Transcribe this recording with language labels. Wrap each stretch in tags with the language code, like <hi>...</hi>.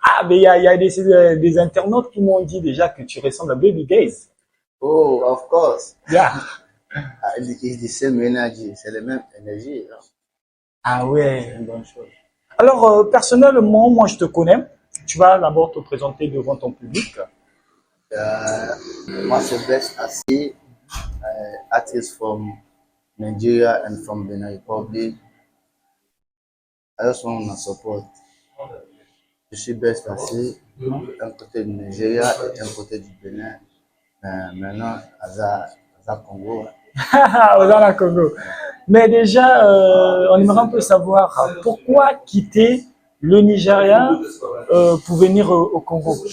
<fr>mais il y a des internautes qui m'ont dit déjà que tu ressembles à Baby Gaze.</fr> <en>Oh, of course. Yeah. It's the same energy.</en> <fr>C'est la même énergie. Hein. Ah C'est ouais. une bonne chose. Alors, personnellement, moi je te connais. Tu vas d'abord te présenter devant ton public. Moi, c'est</fr> <en>Best Assis, artist from Nigeria and from Benin Republic. I just want to support.</en> <fr>Je suis Best Assis, un côté du Nigeria et un côté du Bénin. Maintenant, à Congo. Dans la Congo. Mais déjà, on aimerait un peu savoir pourquoi quitter le Nigeria pour venir au Congo.</fr>